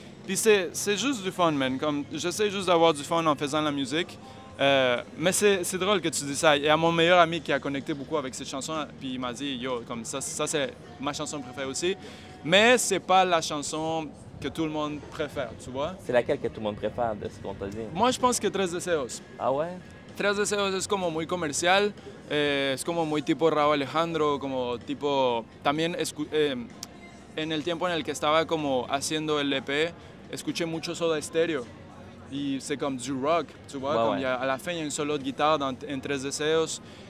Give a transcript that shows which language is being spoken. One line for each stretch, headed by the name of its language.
French: Puis c'est juste du fun, man. Comme, j'essaie juste d'avoir du fun en faisant la musique. Mais c'est drôle que tu dis ça. Il y a mon meilleur ami qui a connecté beaucoup avec cette chanson, puis il m'a dit, yo, comme ça c'est ma chanson préférée aussi. Mais c'est pas la chanson que tout le monde préfère, tu vois. C'est laquelle que tout le monde préfère de ce qu'on t'a dit? Moi, je pense que Tres Deseos. Ah ouais?
Spanish: Tres Deseos es como muy comercial, es como muy tipo Rauw Alejandro, como tipo... También en el tiempo en el que estaba como haciendo el EP, escuché mucho Soda Stereo.
French: Y c'est comme du rock, tu vois, comme à la fin il y a un solo de guitare en Tres Deseos.